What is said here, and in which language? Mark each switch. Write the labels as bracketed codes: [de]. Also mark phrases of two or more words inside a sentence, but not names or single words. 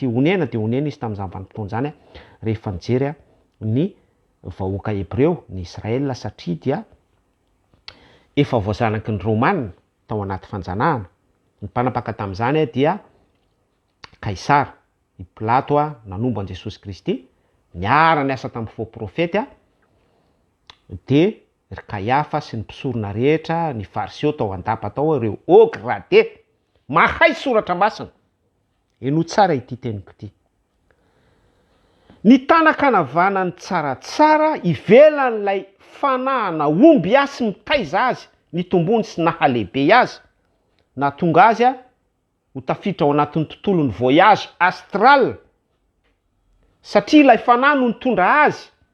[mg] Onena de onena izy tamin'izany vanim-potoana zany rehefa nijery ny vahoaka Hebreo, ny Israel, satria dia efa voazanaky ny Romanina tao anaty fanjanahana. Ny mpanapaka tamin'izany dia Kaisara. I Pilato nanomba an Jesosy Kristy, niara niasa tamin'ny [fr] faux prophète [mg] de Kaiafa sy ny mpisorona rehetra, ny fariseo tao andapa tao ireo [fr] haut gradé, [mg] mahay soratra masina. Eno tsara ity teniko ity. Ny tanakanavana ny tsaratsara ivelan'ilay fanahana omby asy mitaiza azy, ny tombony sy nahalehibe azy, na tonga azy ho tafiditra ao anatin'ny tontolon'ny [fr] voyage astral, [mg] satria ilay fanahy no nitondra azy.